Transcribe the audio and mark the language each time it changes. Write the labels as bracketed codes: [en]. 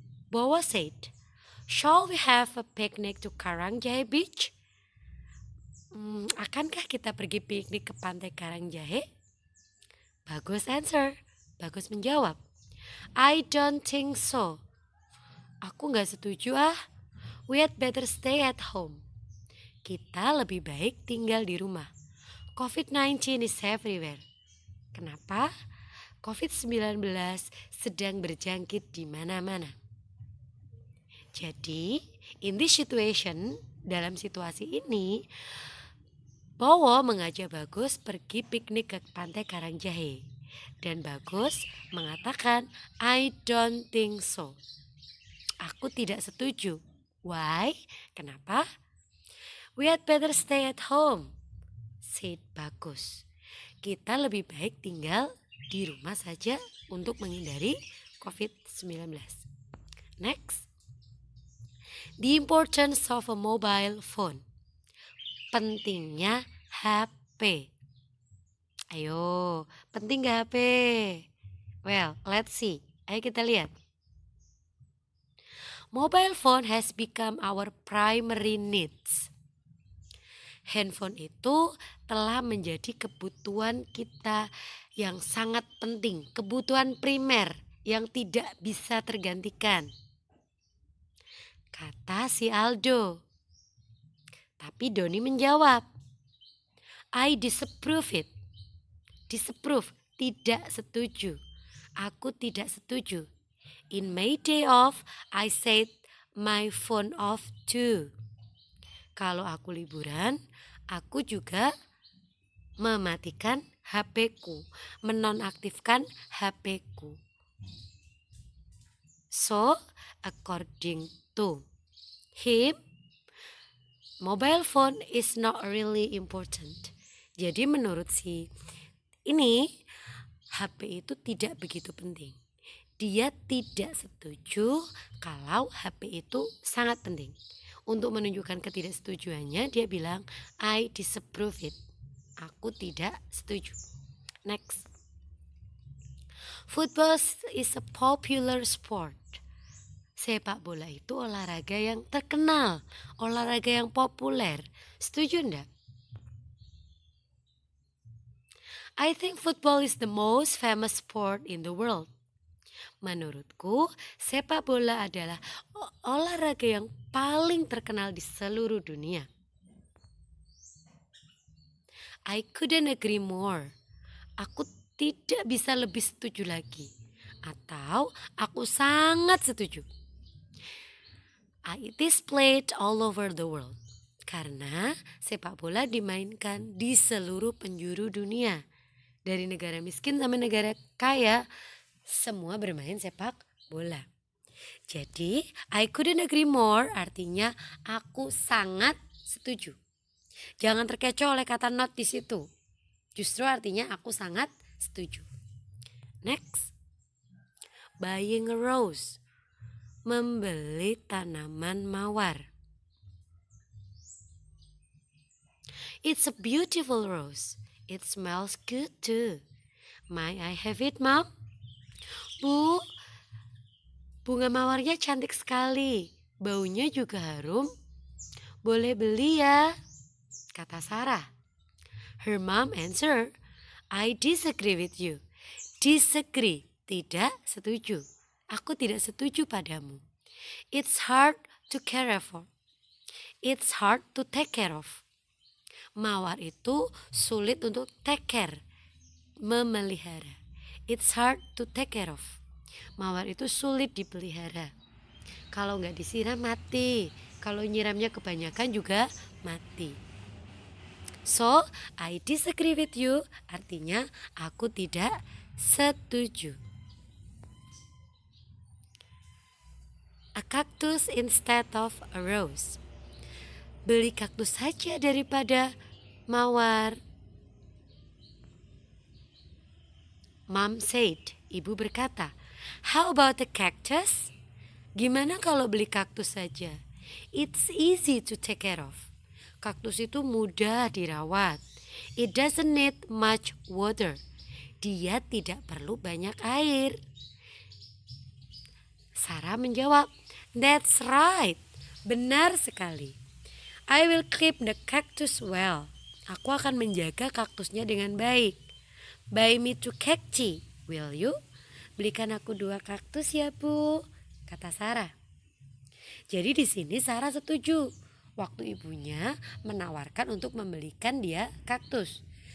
[en] Bowo said, "Shall we have a picnic to Karangjahe Beach?" [id] Akankah kita pergi piknik ke pantai Karangjahe? [en] Bagus answer. [id] Bagus menjawab. [en] I don't think so. [id] Aku gak setuju ah. [en] We had better stay at home. [id] Kita lebih baik tinggal di rumah. [en] COVID-19 is everywhere. [id] Kenapa? COVID-19 sedang berjangkit di mana-mana. Jadi, [en] in this situation, [id] dalam situasi ini, Bowo mengajak Bagus pergi piknik ke pantai Karangjahe. Dan Bagus mengatakan, [en] I don't think so. [id] Aku tidak setuju. [en] Why? [id] Kenapa? [en] We had better stay at home, said Bagus. [id] Kita lebih baik tinggal di rumah saja untuk menghindari COVID-19. [en] Next. The importance of a mobile phone. [id] Pentingnya HP. Ayo, penting gak HP? [en] Well, let's see. [id] Ayo kita lihat. [en] Mobile phone has become our primary needs. [id] Handphone itu telah menjadi kebutuhan kita yang sangat penting, kebutuhan primer yang tidak bisa tergantikan. kata si Aldo. Tapi Doni menjawab, [en] I disapprove it. [id] Disapprove, tidak setuju. Aku tidak setuju. [en] In my day off, I set my phone off too. [id] Kalau aku liburan, aku juga mematikan HP-ku, menonaktifkan HP-ku. [en] So, according to him, mobile phone is not really important. [id] Jadi menurut si ini, HP itu tidak begitu penting. Dia tidak setuju kalau HP itu sangat penting. Untuk menunjukkan ketidaksetujuannya, dia bilang, [en] I disapprove it. [id] Aku tidak setuju. Next. [en] Football is a popular sport. [id] Sepak bola itu olahraga yang terkenal, olahraga yang populer. Setuju enggak? [en] I think football is the most famous sport in the world. [id] Menurutku, sepak bola adalah olahraga yang paling terkenal di seluruh dunia. [en] I couldn't agree more. [id] Aku tidak bisa lebih setuju lagi. Atau aku sangat setuju. [en] It is played all over the world. [id] Karena sepak bola dimainkan di seluruh penjuru dunia. Dari negara miskin sampai negara kaya, semua bermain sepak bola. Jadi, [en] I couldn't agree more [id] artinya aku sangat setuju. Jangan terkecoh oleh kata not di situ. Justru artinya aku sangat setuju. Next. [en] Buying a rose. [id] Membeli tanaman mawar. [en] It's a beautiful rose. It smells good too. May I have it, Mom? [id] Bu, bunga mawarnya cantik sekali. Baunya juga harum. Boleh beli ya, kata Sarah. [en] Her mom answered, I disagree with you. [id] Disagree, tidak setuju. Aku tidak setuju padamu. [en] It's hard to care for. It's hard to take care of. [id] Mawar itu sulit untuk [en] take care, [id] memelihara. [en] It's hard to take care of. [id] Mawar itu sulit dipelihara. Kalau nggak disiram mati. Kalau nyiramnya kebanyakan juga mati. [en] So, I disagree with you. [id] Artinya aku tidak setuju. [en] A cactus instead of a rose. [id] Beli kaktus saja daripada mawar. [en] Mom said, [id] ibu berkata, [en] how about the cactus? [id] Gimana kalau beli kaktus saja? [en] It's easy to take care of. [id] Kaktus itu mudah dirawat. [en] It doesn't need much water. [id] Dia tidak perlu banyak air. Sarah menjawab, [en] that's right. [id] Benar sekali. [en] I will keep the cactus well. [id] Aku akan menjaga kaktusnya dengan baik. [en] Buy me 2 cacti, will you? [id] Belikan aku 2 kaktus ya, Bu, kata Sarah. Jadi di sini Sarah setuju. Waktu ibunya menawarkan untuk membelikan dia kaktus.